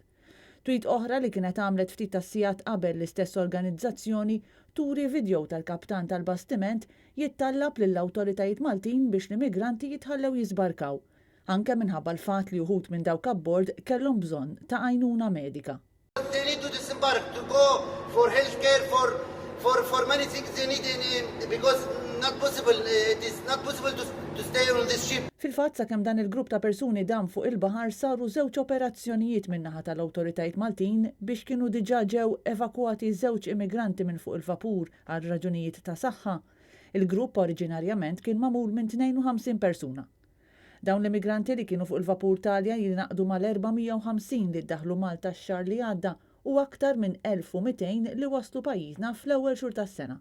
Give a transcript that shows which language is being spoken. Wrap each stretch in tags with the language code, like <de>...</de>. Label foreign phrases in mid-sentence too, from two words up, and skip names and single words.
<mt>Tweet oħra li kienet għamlet ftit tas-sigħat qabel l-istess organizzazzjoni turi video tal-kaptan tal-bastiment jittallab lill-awtoritajiet Maltin biex l-immigranti jitħallew jisbarkaw, anke minħabba l-fatt li wħud minn dawk abbord kellhom bżonn ta' għajnuna medika.</mt> <en>They need to disembark, to go for healthcare, for many things they need because it is not possible to stay on this ship.</en> <mt>Fil-fatt sakemm dan il-grupp ta' persuni dam fuq il-baħar saru żewġ operazzjonijiet min-naħa tal-awtoritajiet Maltin biex kienu diġà ġew evakwati żewġ immigranti minn fuq il-vapur għal raġunijiet ta' saħħa. Il-grupp oriġinarjament kien magħmul minn 52 persuna. Dawn l-immigranti li kienu fuq il-vapur Talja jinaqdu mal-450 li ddaħlu Malta x-xahar li għadda u aktar minn 1200 li waslu pajjiżna fl-ewwel xhur tas-sena.</mt>